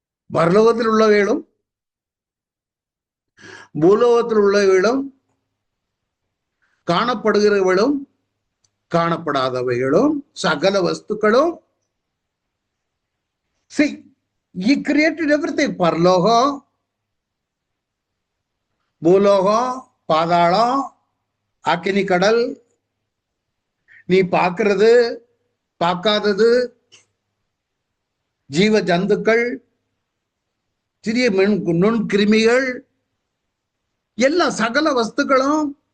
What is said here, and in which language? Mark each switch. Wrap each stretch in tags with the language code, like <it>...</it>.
<ta>பரலோகத்தில் உள்ள வேணும், பூலோகத்தில் உள்ள வேணும், காணப்படுகிறவர்களும் காணப்படாதவைகளும் சகல வஸ்துக்களும்.</ta> <en>See, he created everything.</en> <ta>பரலோகம், பூலோகம், பாதாளம், அக்கினி கடல், நீ பார்க்கிறது பார்க்காதது, ஜீவ ஜந்துக்கள், சிறிய நுண்கிருமிகள், எல்லா சகல வஸ்துக்களும்,</ta>